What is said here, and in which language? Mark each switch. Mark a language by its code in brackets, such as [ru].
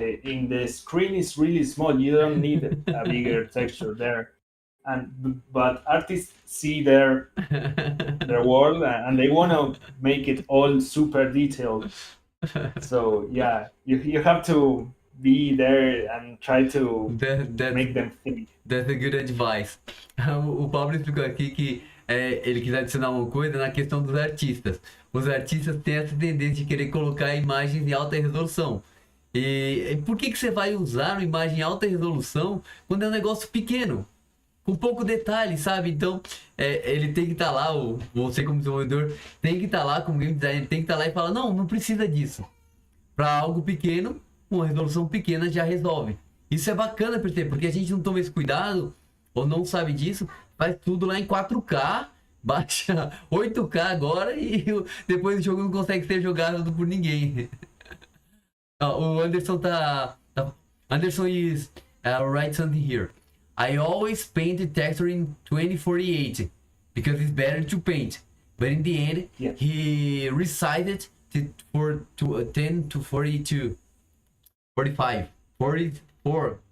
[en] In the screen is really small. You don't need a bigger texture there. But artists see their world and they want to make it all super detailed. So yeah, you have to be there and try to make them think. That's a good advice. [pt] O Pablo explicou aqui que ele quis adicionar uma coisa na questão dos artistas. Os artistas têm essa tendência de querer colocar imagens em alta resolução. E por que você vai usar uma imagem em alta resolução quando é um negócio pequeno? Com pouco detalhe, sabe? Então, ele tem que estar lá, você como desenvolvedor tem que estar lá, como game designer tem que estar lá e falar, não precisa disso. Para algo pequeno, uma resolução pequena já resolve. Isso é bacana, porque a gente não toma esse cuidado, ou não sabe disso, faz tudo lá em 4K, baixa 8K agora e depois o jogo não consegue ser jogado por ninguém. [en] O Anderson Anderson is write something here. I always paint the texture in 2048 because it's better to paint. But in the end, yeah, he resized it to 10 to 42, 45, 44.